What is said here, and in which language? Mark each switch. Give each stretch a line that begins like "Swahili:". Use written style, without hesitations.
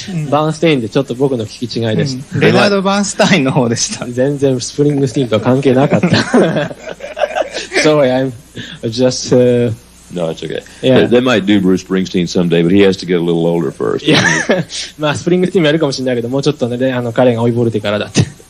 Japanese: バーンステインでちょっと僕の聞き違いでした。レナード・バーンスタインの方でした。全然スプリングスティーンとは関係なかった。
English: Sorry, I'm just... No, it's okay. Yeah. They might do Bruce Springsteen someday, but he has to get a little older first. Yeah.
Japanese: まあ、スプリングスティーンもやるかもしれないけど、もうちょっとね、彼が追いボルてからだって。